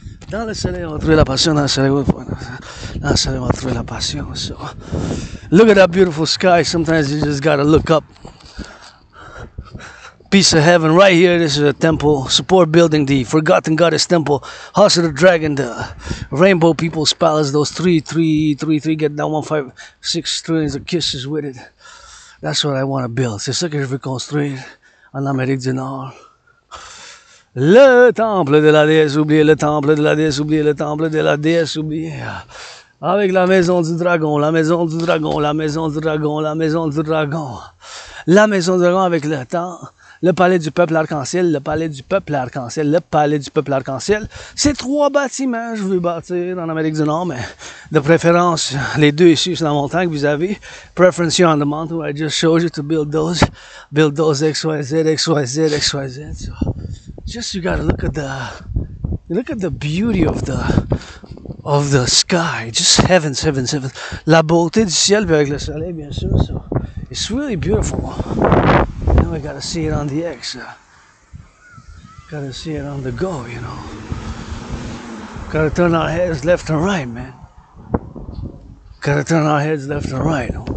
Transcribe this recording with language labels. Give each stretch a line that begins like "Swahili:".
French: Dans le soleil on va trouver la passion. Dans le soleil on va trouver la passion.
English: So, look at that beautiful sky. Sometimes you just gotta look up. piece of heaven right here. This is a temple, support building, the Forgotten Goddess Temple, House of the Dragon, the Rainbow People's Palace. Those three get down 156 trillions of kisses with it. That's what I want to build.
French: C'est ça que je veux construire en Amérique du Nord. Le temple de la déesse oubliée, le temple de la déesse oubliée, le temple de la déesse oubliée. Avec la maison du dragon, la maison du dragon, la maison du dragon, la maison du dragon. La maison du dragon avec le temps. Le palais du peuple arc-en-ciel, le palais du peuple arc-en-ciel, le palais du peuple arc-en-ciel. C'est 3 bâtiments, je veux bâtir en Amérique du Nord, mais de préférence, les 2 ici sur la montagne, vous avez
English: preference here on the mountain, where I just showed you to build those XYZ, XYZ, XYZ. So just you gotta look at the beauty of the sky, just heavens, heavens, heavens.
French: La beauté du ciel avec le soleil, bien sûr.
English: So it's really beautiful. Now we gotta see it on the X. Gotta see it on the go, you know. Gotta turn our heads left and right, man. Gotta turn our heads left and right.